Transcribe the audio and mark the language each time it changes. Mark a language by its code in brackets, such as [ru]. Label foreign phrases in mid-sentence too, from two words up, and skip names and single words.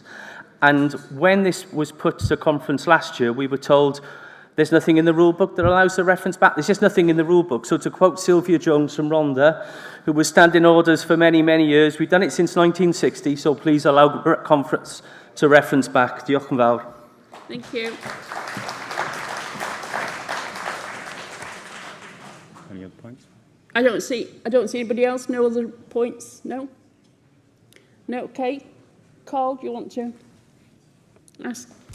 [en] And when this was put to conference last year, we were told there's nothing in the rule book that allows the reference back. There's just nothing in the rule book. So to quote Sylvia Jones from Rhondda, who was standing orders for many, many years, we've done it since 1960, so please allow the conference to reference back. [cy] Diolch yn fawr. [en] Thank you. Any other points? I don't see anybody else. No other points? No? No, okay. Carl, do you want to ask?